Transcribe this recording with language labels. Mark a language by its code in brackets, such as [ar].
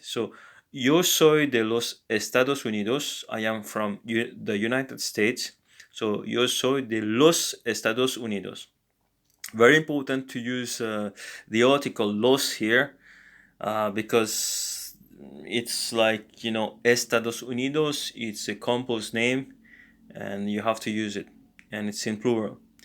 [es] So yo soy de los Estados Unidos. [en] I am from the United States. [es] So yo soy de los Estados Unidos. [en] Very important to use the article los here, because it's like, Estados Unidos, it's a composed name and you have to use it, and it's in plural.